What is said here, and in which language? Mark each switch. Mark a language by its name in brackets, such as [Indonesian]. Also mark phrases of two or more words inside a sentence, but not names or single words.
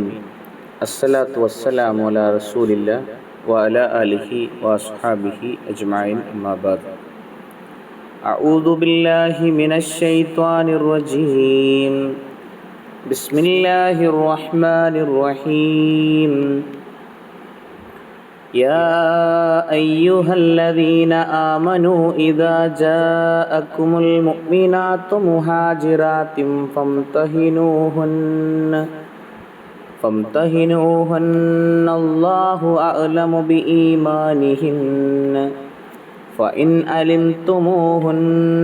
[Arabic] الصلاة والسلام على رسول الله وعلى آله وأصحابه أجمعين. أما بعد. أعوذ بالله من الشيطان الرجيم. بسم الله الرحمن الرحيم. يا أيها الذين آمنوا إذا جاءكم المؤمنات مهاجرات فامتحنوهن الله أعلم بإيمانهن فإن علمتموهن